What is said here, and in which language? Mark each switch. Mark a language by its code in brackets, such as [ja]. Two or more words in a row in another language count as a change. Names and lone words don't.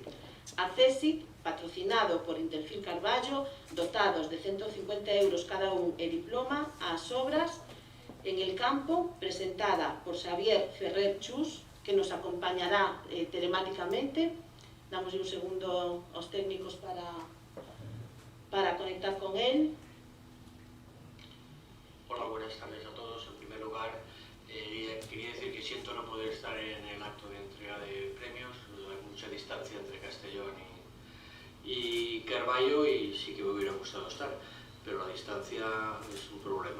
[gl] A CESIT, patrocinado por Interfil Carballo, dotados de 150 euros cada un e diploma ás obras En el campo, presentada por Xavier Ferrer Chus, que nos acompañará telemáticamente. Damos un segundo aos técnicos para conectar con él. [es] Hola, buenas tardes a todos. En primer lugar, quería decir que siento no poder estar en el acto de entrega de premios. Hay mucha distancia entre Castellón y Carballo y sí que me hubiera gustado estar, pero la distancia es un problema.